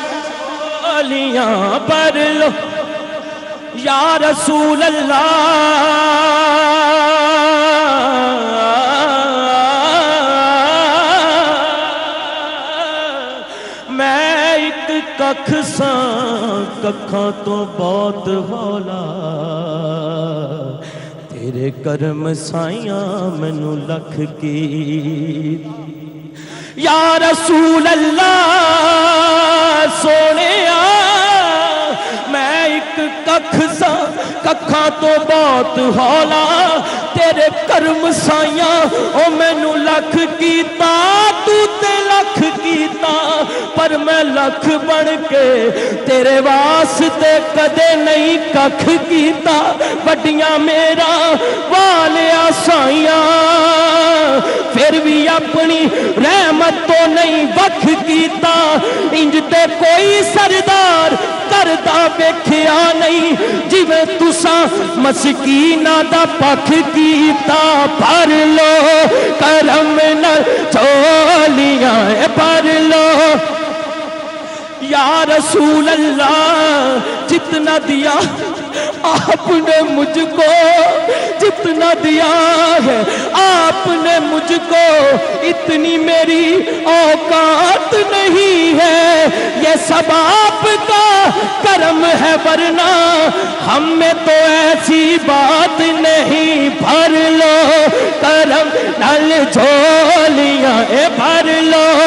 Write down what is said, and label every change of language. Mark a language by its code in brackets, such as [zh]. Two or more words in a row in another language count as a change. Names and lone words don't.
[pa] جھولیاں بھر لو [ar] یا رسول اللہ [pa] میں ایک ککھ ساں ککھاں تو بہت ہولا تیرے کرم سائیاں مینوں لکھ کی یا [ar] رسول اللہ [pa] سونے میں ایک لکھ سا ککھاں تو بہت ہولا تیرے کرم سائیاں او مینوں لکھ کیتا تو تے لکھ کیتا پر میں لکھ بن کے تیرے واسطے کدے نہیں ککھ کیتا وڈیاں میرا والیا سائیاں پھر بھی اپنی رحمت تو نہیں وکھ کیتا انج تے کوئی سردار کردا ویکھیا نہیں جویں تساں مسکیناں دا پکھ کیتا بھر لو کرم نال جھولیاں بھر لو [ar] یا رسول اللہ [ur] جتنا دیا آپ نے مجھ کو جتنا دیا ہے آپ نے مجھ کو اتنی میری اوقات نہیں ہے یہ سب آپ کا کرم ہے ورنہ ہم میں تو ایسی بات نہیں [pa] بھر لو کرم نال جھولیاں بھر لو